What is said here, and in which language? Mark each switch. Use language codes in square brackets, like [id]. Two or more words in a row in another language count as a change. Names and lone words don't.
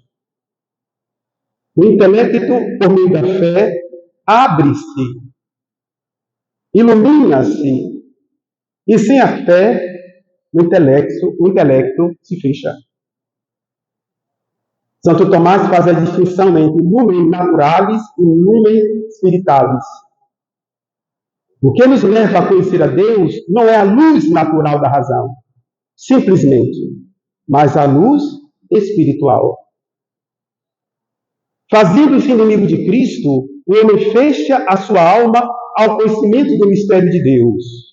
[pt] O intelecto, por meio da fé, abre-se, ilumina-se, e sem a fé, o intelecto se fecha. Santo Tomás faz a distinção entre [la] lumen naturalis [pt] e [la] lumen spiritualis. [pt] O que nos leva a conhecer a Deus não é a luz natural da razão, simplesmente, mas a luz espiritual. Fazendo-se inimigo de Cristo, o homem fecha a sua alma ao conhecimento do mistério de Deus.